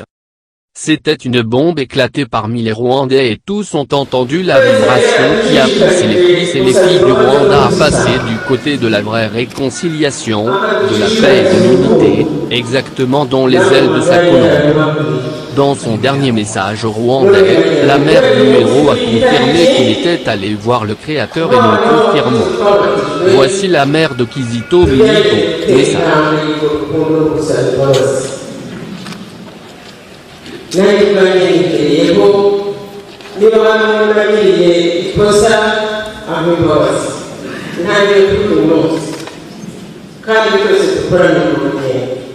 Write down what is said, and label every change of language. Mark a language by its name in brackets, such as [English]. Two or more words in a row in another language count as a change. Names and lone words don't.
[French] C'était une bombe éclatée parmi les Rwandais et tous ont entendu la vibration qui a poussé les fils et les filles du Rwanda à passer du côté de la vraie réconciliation, de la paix et de l'unité, exactement dans les ailes de sa colombe. Dans son dernier message aux Rwandais, la mère du héros a confirmé qu'il était allé voir le Créateur et nous confirmons. Voici la mère de Kizito Mihigo, message. [Kinyarwanda] Nanjye banyerekeyeho niba bamwe bagiriye ikosa aho imbabazi ntangiye kuri uyu munsi kandi twese dukorane mu rugendo